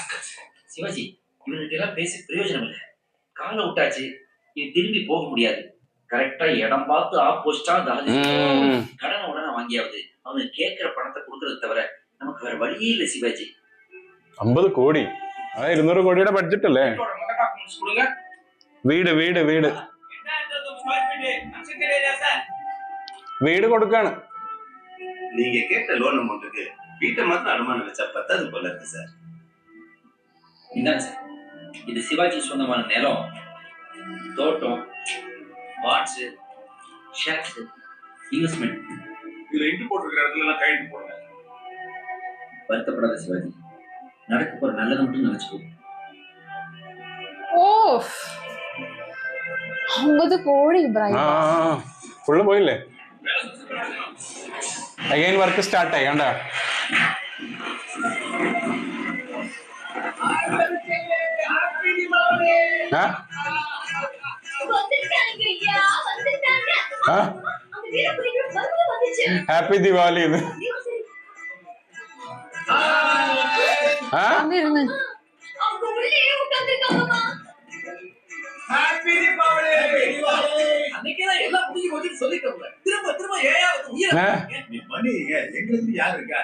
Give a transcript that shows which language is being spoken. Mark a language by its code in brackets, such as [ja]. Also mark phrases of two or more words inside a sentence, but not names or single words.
[ta] சிவாஜி, இவனுக்கு எல்லாம் பேசி பிரயோஜனம் இல்லை. காலை விட்டாச்சு, இது திரும்பி போக முடியாது. கரெக்டா இடம் பார்த்து ஆப்போசிட்டா கடனை உடனே வாங்கியாவது அவனுக்கு கேட்கிற பணத்தை கொடுக்கறது தவிர நமக்கு வேற வழியே இல்லை சிவாஜி. 50 கோடி, அதான் 200 கோடியோட பட்ஜெட் இல்ல. [ml] വീട് വീട് വീട് വീട് കൊടുക്കാണ്. [ta] நீங்க கேட்ட [en] loan amount [ta] வீட்டை மாத்திரம் அனுமானம் வச்சா பத்தாது போல இருக்கு சார். இந்தாங்க சார், இது சிவாஜி சொந்தமான நிலம், தோட்டம், [en] plots, shares, investment. [ta] இதுல இன்ட் போட்டிருக்கிற இடத்துல எல்லாம் கையெழுத்து போடுங்க. வருத்தப்படாத சிவாஜி, நடக்க போற நல்லதை மட்டும் நினைச்சுக்கோ. [ml] ഓ 50 കോടി ഫുള്ള് പോയില്ലേ? [en] again work start [ml] ആയി കണ്ട. ഹാപ്പി ദിവാലി. ഇത് [ta] அன்னைக்குதான் எல்லாம் முடிஞ்சு போச்சுன்னு சொல்லிட்டோம்ல. திரும்ப திரும்ப ஏன் பண்ணிங்க? எங்க இருந்து யாரு இருக்கா?